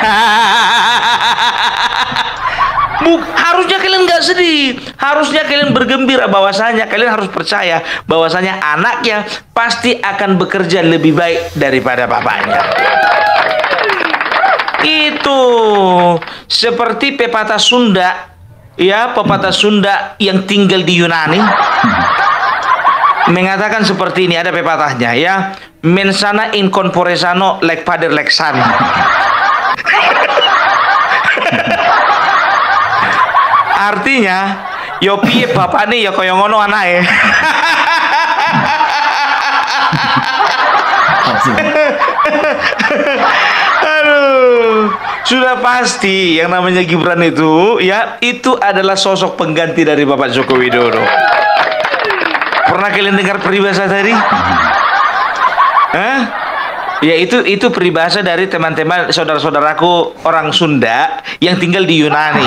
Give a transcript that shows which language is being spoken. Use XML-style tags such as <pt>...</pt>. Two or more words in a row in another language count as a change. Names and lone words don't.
<id>Harusnya kalian nggak sedih, harusnya kalian bergembira, bahwasanya kalian harus percaya bahwasanya anaknya pasti akan bekerja lebih baik daripada bapaknya. Itu seperti pepatah Sunda ya, pepatah Sunda yang tinggal di Yunani mengatakan seperti ini, ada pepatahnya ya,</id> <la>mensana in corpore sano</la> <en>lec pader lec san.</en> <jv>artinya yo piye bapak nih ya koyo ngono anake.</jv> <id>Aduh, sudah pasti yang namanya Gibran itu ya itu adalah sosok pengganti dari Bapak Joko Widodo. Pernah kalian dengar peribahasa tadi? Hah? Ya itu peribahasa dari teman-teman saudara-saudaraku orang Sunda yang tinggal di Yunani.</id>